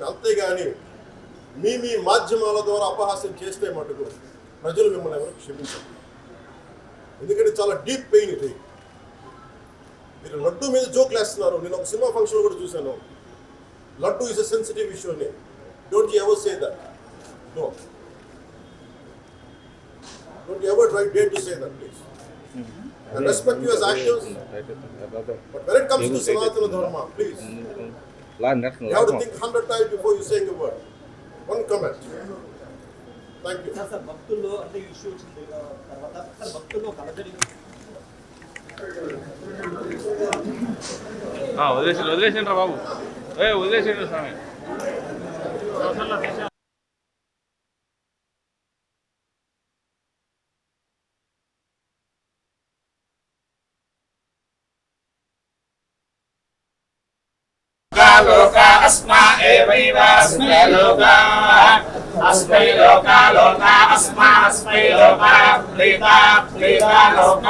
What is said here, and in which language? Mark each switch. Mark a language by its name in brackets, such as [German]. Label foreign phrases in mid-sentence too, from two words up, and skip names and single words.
[Telugu] అంతేగాని మీ మాధ్యమాల ద్వారా అపహాస్యం చేస్తే మటుకు ప్రజలు మిమ్మల్ని ఎవరు క్షమించరు. ఎందుకంటే చాలా [English] deep pain [Telugu] ఇది. మీరు లడ్డు మీద జోక్లు వేస్తున్నారు. నేను ఒక [English] cinema function [Telugu] కూడా చూశాను. [English] laddu is a sensitive issue [Telugu] అని. [English] don't you ever say that. No, don't you ever dare to say that, please. I respect you as actors, but when it comes to Sanatana Dharma, please, you have to think 100 times before you saying a word. One comment. Thank you. [Telugu] Sir, భక్తుల్లో అంటే ఇష్యూ వచ్చింది తర్వాత సార్ భక్తుల్లో కలదరి వదిలేసిండ్రా బాబు, వదిలేసిండ్రు స్వామి. [Sanskrit] लोका अस्मा एवैव अस्मै लोकाः अस्मै लोका लोका अस्मा अस्मै लोका प्रीता प्रीता लोका